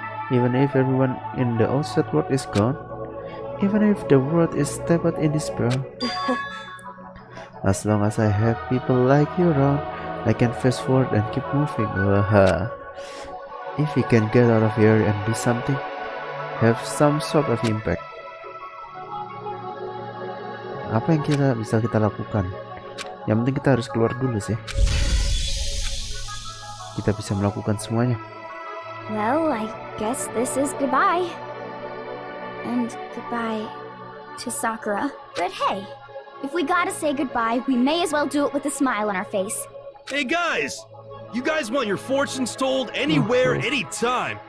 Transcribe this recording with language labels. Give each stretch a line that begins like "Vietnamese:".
English: Even if everyone in the outside world is gone, even if the world is steeped in despair, as long as I have people like you around, I can fast forward and keep moving. If we can get out of here and do something, have some sort of impact.
Indonesian: Apa yang bisa kita lakukan? Yang penting kita harus keluar dulu sih. Kita bisa melakukan semuanya.
English: Well, I guess this is goodbye. And goodbye to Sakura. But hey, if we gotta say goodbye, we may as well do it with a smile on our face. Hey guys! You guys want your fortunes told anywhere, anytime.